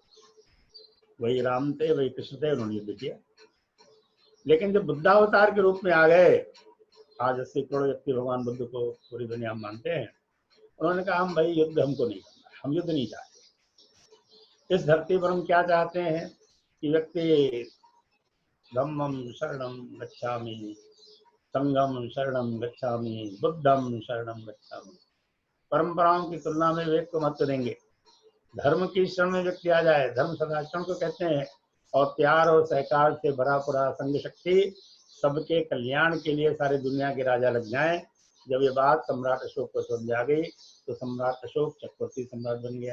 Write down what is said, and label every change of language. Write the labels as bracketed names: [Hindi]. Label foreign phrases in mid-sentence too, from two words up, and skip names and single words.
[Hindi] वही राम थे, वही कृष्ण थे, उन्होंने युद्ध किया। लेकिन जब बुद्धावतार के रूप में आ गए, आज 80 करोड़ व्यक्ति भगवान बुद्ध को पूरी दुनिया में मानते हैं, उन्होंने कहा हम भाई युद्ध हमको नहीं करना, हम युद्ध नहीं चाहते। इस धरती पर हम क्या चाहते हैं कि व्यक्ति [Pali] धम्मम शरणम गच्छामि, संगम शरणम गच्छामि, बुद्धम शरणम गच्छामि। [Hindi] परंपराओं की तुलना में वेद को महत्व देंगे। धर्म की शरण में व्यक्ति आ जाए, धर्म सदाचरण को कहते हैं, और प्यार और सहकार से भरा पूरा संघ शक्ति सबके कल्याण के लिए सारी दुनिया के राजा लग जाएं। जब ये बात सम्राट अशोक को समझ आ गई तो सम्राट अशोक चक्रवर्ती सम्राट बन गया।